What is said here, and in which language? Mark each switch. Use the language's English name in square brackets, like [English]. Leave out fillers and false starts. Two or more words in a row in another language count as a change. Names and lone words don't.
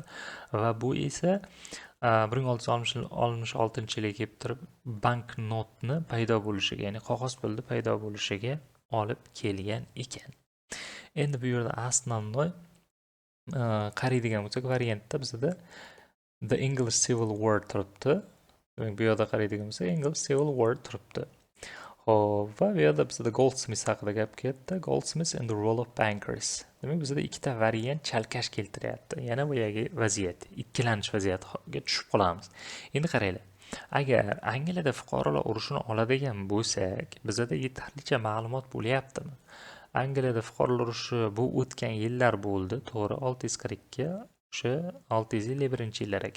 [Uzbek] Va bu esa 1666-yilga kelib turib banknotni paydo bo'lishiga, ya'ni qog'oz pulni paydo bo'lishiga olib kelgan ekan. Endi bu yerda основной qaraydigan bo'lsak, variantda bizda [English] The English Civil War [Uzbek] turibdi. Demak, bu yerda qaraydigan bo'lsak, [English] English Civil War [Uzbek] turibdi. Xo'p, va bu yerda bizda Goldsmith haqida gap ketdi. [English] Goldsmith and the Role of Bankers. [Uzbek] Demak, bizda ikkita variant chalkash keltiryapti. Yana boyagi vaziyat, ikkilanish vaziyatiga tushib qolamiz. Endi qaranglar. Agar Angliyada fuqarolar urushini oladigan bo'lsak, bizda yetarlicha ma'lumot bo'lyaptimi? Angliyada fuqarolar urushi bu o'tgan yillar bo'ldi, to'g'ri, 642, o'sha 651-yillar ekan.